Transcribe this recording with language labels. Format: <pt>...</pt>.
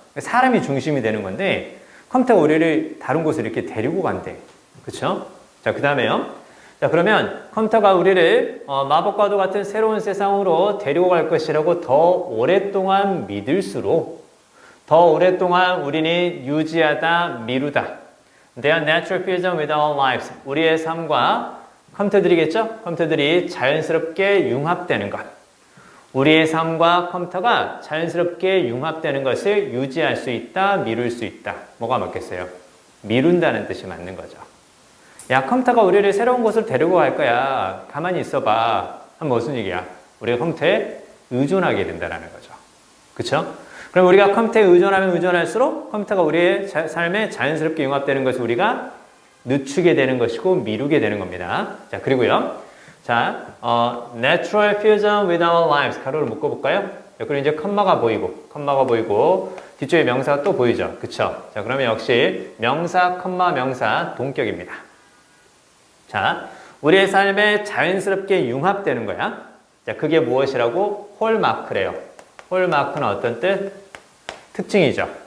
<ko>사람이 중심이 되는 건데 컴퓨터가 우리를 다른 곳으로 이렇게 데리고 간대. 그쵸? 자, 그 다음에요. 자, 그러면 컴퓨터가 우리를 마법과도 같은 새로운 세상으로 데리고 갈 것이라고 더 오랫동안 믿을수록 더 오랫동안 우리는 유지하다, 미루다.</ko> <en>They are natural fusion with our lives.</en> <ko>우리의 삶과 컴퓨터들이겠죠? 컴퓨터들이 자연스럽게 융합되는 것. 우리의 삶과 컴퓨터가 자연스럽게 융합되는 것을 유지할 수 있다, 미룰 수 있다. 뭐가 맞겠어요? 미룬다는 뜻이 맞는 거죠. 야, 컴퓨터가 우리를 새로운 곳으로 데리고 갈 거야. 가만히 있어봐. 하면 무슨 얘기야? 우리가 컴퓨터에 의존하게 된다는 거죠. 그쵸? 그럼 우리가 컴퓨터에 의존하면 의존할수록 컴퓨터가 우리의 삶에 자연스럽게 융합되는 것을 우리가 늦추게 되는 것이고 미루게 되는 겁니다. 자, 그리고요.</ko> <en>자, natural fusion with our lives.</en> <ko>가로를 묶어볼까요? 그리고 이제 컴마가 보이고, 뒤쪽에 명사가 또 보이죠? 그쵸? 자, 그러면 역시 명사, 컴마, 명사, 동격입니다. 자, 우리의 삶에 자연스럽게 융합되는 거야. 자, 그게 무엇이라고? 홀마크래요. 홀마크는 어떤 뜻? 특징이죠.</ko>